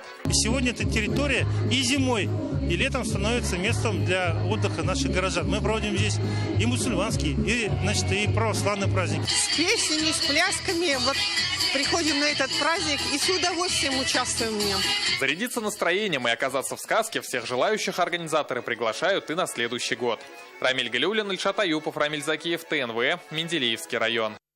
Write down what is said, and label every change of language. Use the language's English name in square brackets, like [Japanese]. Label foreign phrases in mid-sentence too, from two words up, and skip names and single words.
[Russian] Сегодня эта территория и зимой, и летом становится местом для отдыха наших горожан. Мы проводим здесь и мусульманские, и православные праздники. С песнями, с плясками приходим на этот праздник и с удовольствием участвуем в нем. Зарядиться настроением и оказаться в сказке всех желающих организаторы приглашают и на следующий год. Рамиль Галиуллин, Ильшат Аюпов, Рамиль Закиев, ТНВ, Менделеевский район.